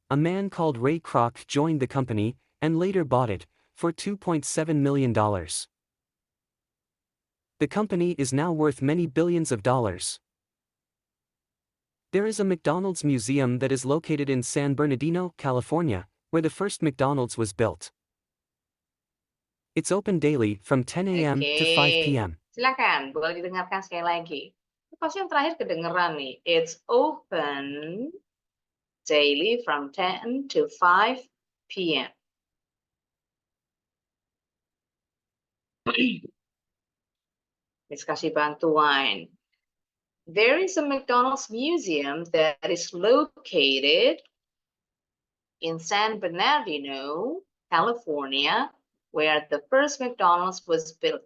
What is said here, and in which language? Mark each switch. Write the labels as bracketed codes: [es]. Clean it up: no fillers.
[en] a man called Ray Kroc joined the company and later bought it for $2.7 million. The company is now worth many billions of dollars. There is a McDonald's museum that is located in San Bernardino, California, where the first McDonald's was built. It's open daily from 10 a.m. to 5 [id] Oke, [en] p.m. [id] silakan boleh didengarkan sekali lagi. Pasti yang terakhir kedengeran nih. [en] It's open daily from 10 to 5 p.m. Let's [id] kasih bantuan. [en] There is a McDonald's museum that is located in San Bernardino, California, where the first McDonald's was built.